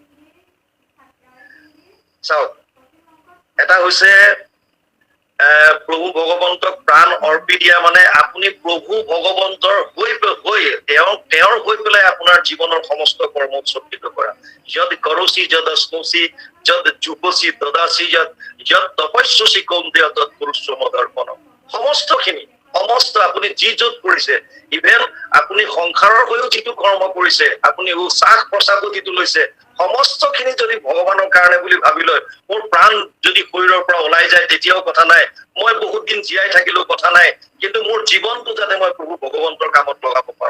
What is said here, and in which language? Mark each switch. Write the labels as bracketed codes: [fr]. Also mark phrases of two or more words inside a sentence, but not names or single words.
[as] চাওক, এটা হৈছে প্ৰভু ভগৱন্তক প্ৰাণ অৰ্পি দিয়া মানে আপুনি প্ৰভু ভগৱন্তৰ হৈ তেওঁৰ হৈ পেলাই আপোনাৰ জীৱনৰ সমস্ত কৰ্ম উৎসৰ্গিত কৰা। [sa] যদ কৰচি যদ অশ্নুচি যদ যুগচি দদাচি যদ তপস্যসি কৌন্তেয় তৎ কুৰুস্ব মদৰ্পণম। [as] সমস্ত আপুনি যি য'ত কৰিছে, ইভেন আপুনি সংসাৰৰ হৈও যিটো কৰ্ম কৰিছে, আপুনি উশাহ প্ৰশ্বাসো যিটো লৈছে, সমস্ত খিনি যদি ভগৱানৰ কাৰণে বুলি ভাবি লয়, মোৰ প্ৰাণ যদি শৰীৰৰ পৰা ওলাই যায় তেতিয়াও কথা নাই, মই বহুত দিন জীয়াই থাকিলেও কথা নাই, কিন্তু মোৰ জীৱনটো যাতে মই প্ৰভু ভগৱন্তৰ কামত লগাব পাৰো।